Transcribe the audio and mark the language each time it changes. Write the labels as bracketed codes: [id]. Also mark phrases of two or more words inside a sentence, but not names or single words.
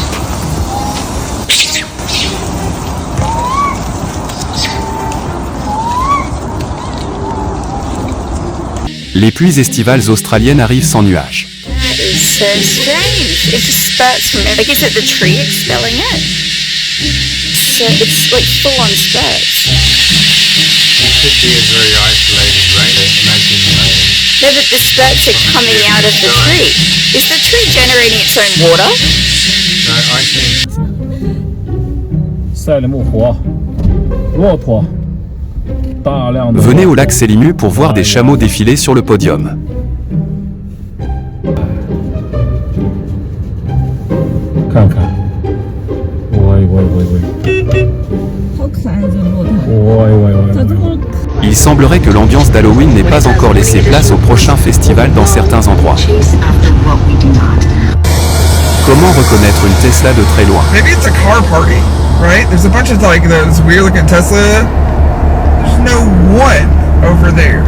[fr] Les pluies estivales australiennes arrivent sans nuages. [en] So strange. It just spurts from it. Like, is it the tree expelling it? So it's like full on spurts. It could be a very isolated rain. Imagine rain. No, but the spurts are coming out of the tree. Is the tree generating its own water? No, I think [zh] 赛里木湖，骆驼，大量的。 [fr] Venez au lac Sélimu pour voir des chameaux défiler sur le podium. [zh] 看看，喂。好可爱这骆驼。喂。 [fr] Il semblerait que l'ambiance d'Halloween n'ait pas encore laissé place au prochain festival dans certains endroits. Comment reconnaître une Tesla de très loin? [en] Maybe it's a car party, right? There's a bunch of like those weird looking Tesla. There's no one over there.